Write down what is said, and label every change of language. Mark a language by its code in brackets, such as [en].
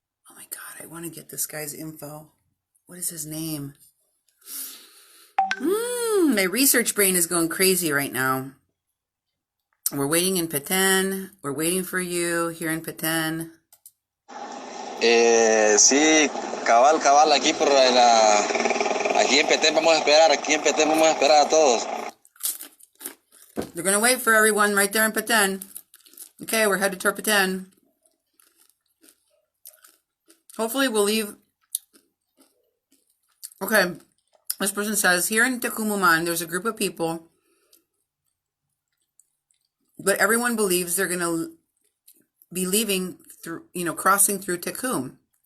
[en] Oh my God, I want to get this guy's info. What is his name? My research brain is going crazy right now. We're waiting in Petén. We're waiting for you here in Petén. [es] Sí, cabal, aquí por aquí en Petén vamos a esperar a todos. [en] They're going to wait for everyone right there in Petén. Okay, we're headed toward Petén. Hopefully we'll leave. Okay, this person says, here in Tecumuman, there's a group of people, but everyone believes they're going to be leaving through, crossing through Tecum.